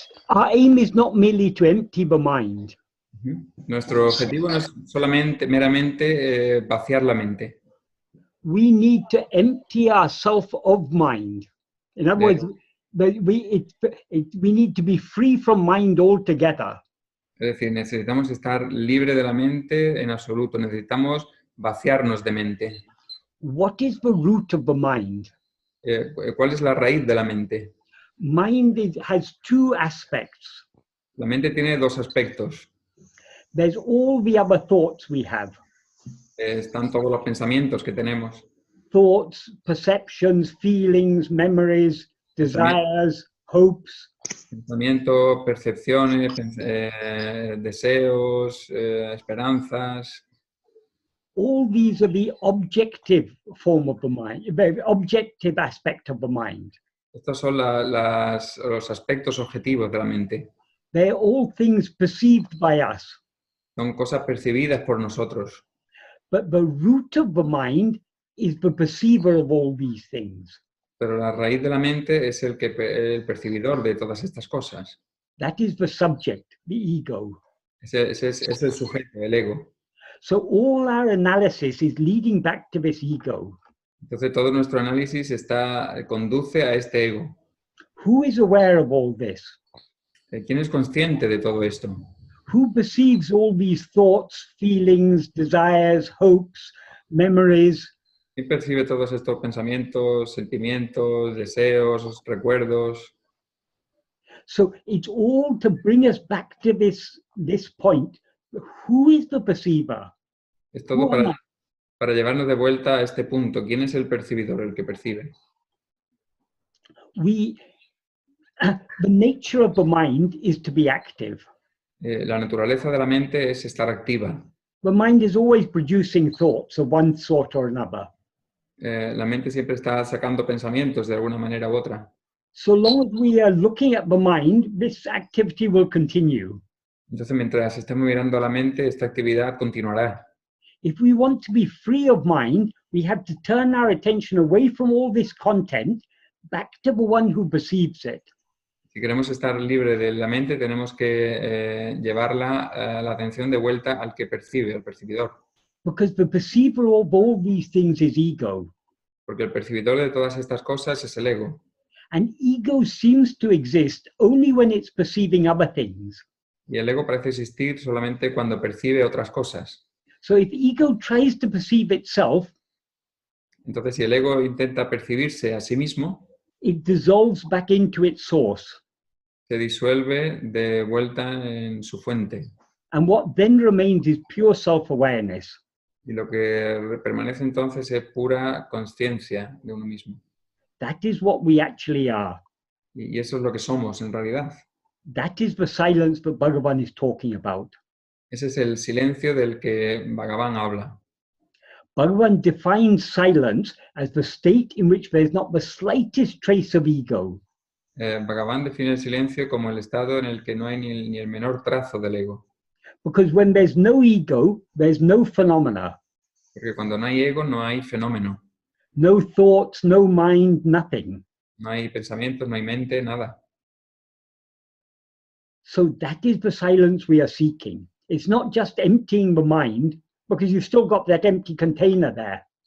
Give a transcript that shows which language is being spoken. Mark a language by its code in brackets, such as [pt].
[en] Our aim is not merely to empty the mind. [es] Nuestro objetivo no es solamente, meramente vaciar la mente. [en] We need to empty ourselves of mind. In other words, we need to be free from mind altogether. [es] Es decir, necesitamos estar libre de la mente en absoluto. Necesitamos vaciarnos de mente. [en] What is the root of the mind? [es] ¿Cuál es la raíz de la mente? [en] Mind has two aspects. [es] La mente tiene dos aspectos. [en] There's all the other thoughts we have. [es] Están todos los pensamientos que tenemos. [en] Thoughts, perceptions, feelings, memories, desires, hopes. [es] Pensamientos, percepciones, deseos, esperanzas. [en] All these are the objective form of the mind, the objective aspect of the mind. [es] Estos son los aspectos objetivos de la mente. [en] They're all things perceived by us. [es] Son cosas percibidas por nosotros. [en] But the root of the mind is the perceiver of all these things. [es] Pero la raíz de la mente es el percibidor de todas estas cosas. [en] That is the subject, the ego. [es] Ese es el sujeto, el ego. [en] So all our analysis is leading back to this ego. [es] Entonces todo nuestro análisis conduce a este ego. [en] Who is aware of all this? [es] ¿Quién es consciente de todo esto? [en] Who perceives all these thoughts, feelings, desires, hopes, memories? [es] ¿Quién percibe todos estos pensamientos, sentimientos, deseos, recuerdos? [en] So it's all to bring us back to this point. Who is the perceiver? [es] Es todo para llevarnos de vuelta a este punto. ¿Quién es el percibidor, el que percibe? [en] The nature of the mind is to be active. [es] La naturaleza de la mente es estar activa. [en] The mind is always producing thoughts of one sort or another. [es] La mente siempre está sacando pensamientos de alguna manera u otra. [en] So long as we are looking at the mind, this activity will continue. [es] Entonces, mientras estemos mirando a la mente, esta actividad continuará. [en] If we want to be free of mind, we have to turn our attention away from all this content back to the one who perceives it. [es] Si queremos estar libre de la mente, tenemos que llevarla la atención de vuelta al que percibe, al percibidor. [en] Because the perceiver of all these things is ego. [es] Porque el percibidor de todas estas cosas es el ego. [en] And ego seems to exist only when it's perceiving other things. [es] Y el ego parece existir solamente cuando percibe otras cosas. [en] So if ego tries to perceive itself, [es] entonces si el ego intenta percibirse a sí mismo, [en] it dissolves back into its source. [es] Se disuelve de vuelta en su fuente. [en] And what then remains is pure self-awareness. [es] Y lo que permanece entonces es pura conciencia de uno mismo. [en] That is what we actually are. [es] Y eso es lo que somos en realidad. [en] That is the silence that Bhagavan is talking about. [es] Ese es el silencio del que Bhagavan habla. [en] Bhagavan defines silence as the state in which there is not the slightest trace of ego. [es] Bhagavan define el silencio como el estado en el que no hay ni el menor trazo del ego. [en] Because when there's no ego, there's no phenomena. [es] Porque cuando no hay ego, no hay fenómeno. [en] No thoughts, no mind, nothing. [es] No hay pensamientos, no hay mente, nada. [en] So that is the silence we are seeking. It's not just emptying the mind, because you've still got that empty container there.